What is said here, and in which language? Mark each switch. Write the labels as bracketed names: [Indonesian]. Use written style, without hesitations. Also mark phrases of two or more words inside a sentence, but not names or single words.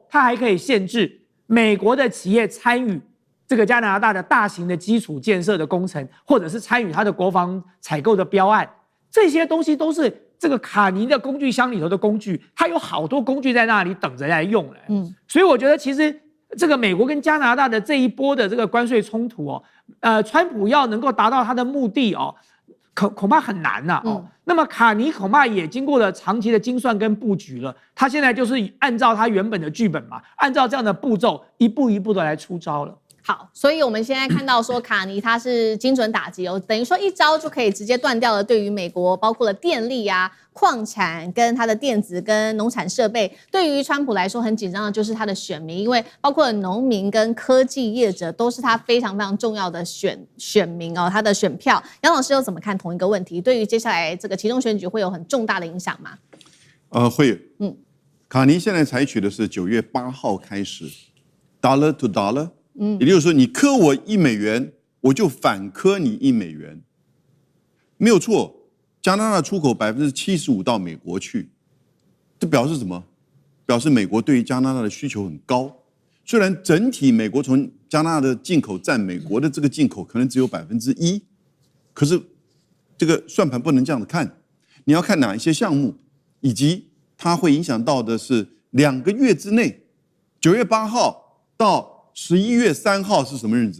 [Chinese] 他還可以限制美國的企業參與這個加拿大的大型的基礎建設的工程，或者是參與他的國防採購的標案，這些東西都是這個卡尼的工具箱裡頭的工具，他有好多工具在那裡等着來用所以我覺得其實這個美國跟加拿大的這一波的這個關稅衝突川普要能夠達到他的目的恐怕很難那麼卡尼恐怕也經過了長期的精算跟布局了，他現在就是按照他原本的劇本嘛，按照這樣的步驟一步一步的來出招了。好，所以我們現在看到說卡尼他是精準打擊等於說一招就可以直接斷掉了對於美國包括了電力礦產跟他的電子跟農產設備，對於川普來說很緊張的就是他的選民，因為包括農民跟科技業者都是他非常非常重要的選民他的選票。楊老師又怎麼看同一個問題？對於接下來這個期中選舉會有很重大的影響嗎？會。卡尼現在採取的是9月8號開始 ， [English] dollar to dollar。 [Chinese] 也就是說，你課我$1，我就反課你$1，沒有錯。加拿大出口75%到美國去，這表示什麼？表示美國對於加拿大的需求很高。雖然整體美國從加拿大的進口佔美國的這個進口可能只有1%，可是這個算盤不能這樣子看，你要看哪一些項目，以及它會影響到的是2個月之內，9月8號到11月3號是什麼日子？